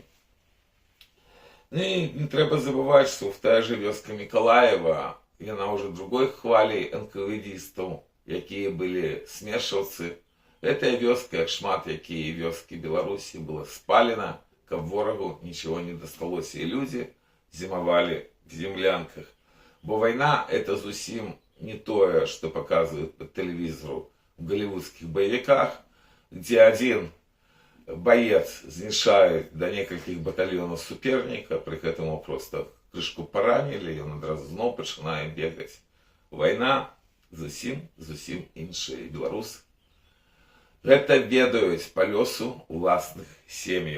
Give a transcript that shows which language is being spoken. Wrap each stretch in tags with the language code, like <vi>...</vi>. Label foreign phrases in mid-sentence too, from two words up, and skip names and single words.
<be>Ну і не трэба забываць, што в тая же вёска Мікалаева, яна ўжо другой хвалі НКВДістаў, якія былі смешаўцы. Гэтая вёска, як шмат якія вёскі Беларусі, была спалена, каб ворагу нічого не дасталося. І людзі зімавалі в землянках. Бо вайна — это зусім не тое, што паказваюць па тэлевізору</be> <ru>в голливудских боевиках, где один боец</ru> <be>знішаюць до некалькіх батальёнаў суперніка, пры гэтым просто крышку паранілі, ён адразу зноў пачынае бегаць. Вайна зусім іншая. Беларусы гэта ведаюць па лёсу уласных сем'яў.</be>